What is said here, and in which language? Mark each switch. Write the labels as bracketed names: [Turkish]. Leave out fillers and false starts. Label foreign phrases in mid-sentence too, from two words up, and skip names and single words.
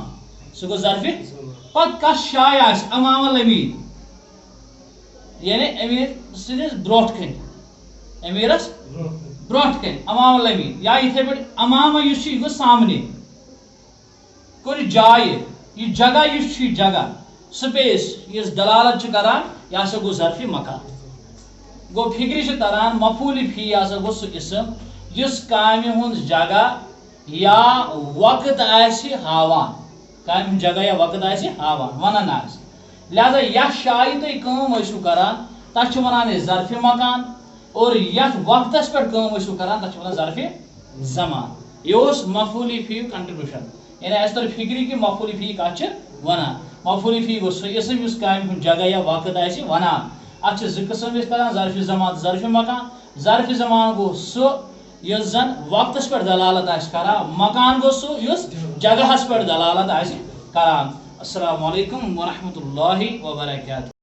[Kashmiri] پتہٕ کس جایہِ آسہِ امام الامین یعنی امیر سٕنٛدِس برونٛٹھ کَنہِ امیرس برونٛٹھ کَنہِ امام الامین یا یِتھے پٲٹھۍ امامہ یُس چھُ یہِ گوٚو سامنے کُنہِ جایہِ. یہِ جگہ یُس چھُ یہِ جگہ سپیس یُس دلالت چھُ کران یہِ ہسا گوٚو ظرفِ مکان. گوٚو فکرِ چھِ تران مفعول فی ہسا گوٚو سُہ اسم یُس کامہِ ہُنٛد جگہ یا وقت آسہِ ہاوان. کامہِ ہُنٛد جگہ یا وقت آسہِ ہاوان ونان آسہِ. لہذا یتھ جایہِ تُہۍ کٲم ٲسِو کران تتھ چھِ ونان أسۍ ظرفِ مکان اور یتھ وقتس پٮ۪ٹھ کٲم ٲسِو کران تتھ چھِ ونان ظرفِ زمان. یہ اوس مفعول فی یُک کنٹربیوشن. یعنی اسہِ تر فکرِ کہ مفعول فی کتھ چھِ ونان. مفعول فی گوٚو سُہ اسم یُس کامہِ ہُنٛد جگہ یا وقت آسہِ ونان. اتھ چھِ زٕ قٕسم أسۍ کران ظرفِ زمان تہٕ ظرفِ مکان. ظرفِ زمان گوٚو سُہ یُس زن وقتس پٮ۪ٹھ دلالت آسہِ کران. مکان گوٚو سُہ یُس جگہس پٮ۪ٹھ دلالت آسہِ کران. [Arabic] السلام علیکم ورحمۃ اللہ وبرکاتہ.